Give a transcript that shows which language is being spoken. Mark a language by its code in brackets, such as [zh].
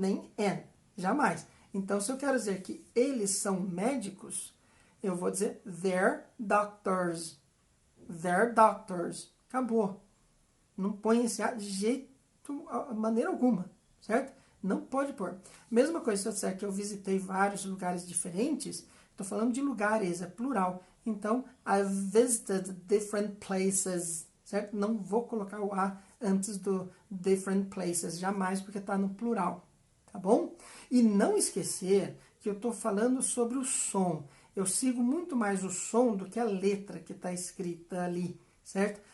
[pt] Nem an, jamais. Então, se eu quero dizer que eles são médicos, eu vou dizer [en] they're doctors. They're doctors. [pt] Acabou. Não põe esse a de maneira alguma. Certo? Não pode pôr. Mesma coisa se eu disser que eu visitei vários lugares diferentes, estou falando de lugares, é plural. [en] Então, I've visited different places, [pt] certo? Não vou colocar o a antes do different places, jamais, porque está no plural, tá bom? E não esquecer que eu estou falando sobre o som. Eu sigo muito mais o som do que a letra que está escrita ali, certo?